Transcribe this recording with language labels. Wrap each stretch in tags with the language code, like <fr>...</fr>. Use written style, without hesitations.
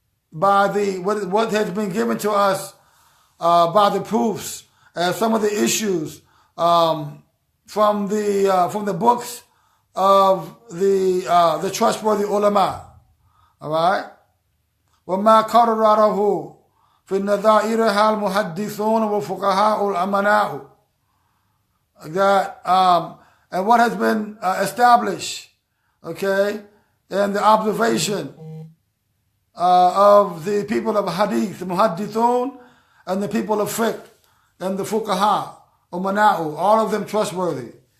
<en>by what has been given to us by the proofs and some of the issues from the books of the trustworthy ulama. All right.</en> <ar>وما قرره في نظائرها المحدثون والفقهاء الأمناء.</ar> <en>That and what has been established, okay, in the observation of the people of hadith, the muhaddithun, and the people of fiqh, and the fuqaha, umana'u, all of them trustworthy.</en>